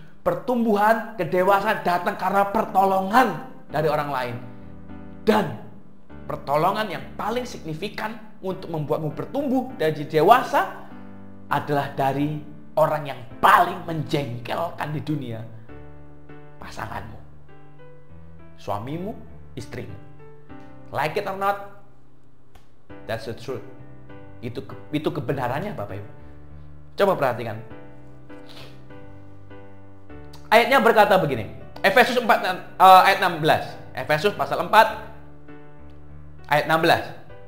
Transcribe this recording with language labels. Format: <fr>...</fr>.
<id>Pertumbuhan, kedewasaan datang karena pertolongan dari orang lain. Dan pertolongan yang paling signifikan untuk membuatmu bertumbuh dan jadi dewasa adalah dari orang yang paling menjengkelkan di dunia. Pasanganmu, suamimu, istrimu.</id> <en>Like it or not, that's the truth.</en> <id>Itu kebenarannya Bapak Ibu. Coba perhatikan. Ayatnya berkata begini. Efesus 4 ayat 16. Efesus pasal 4 ayat 16.</id>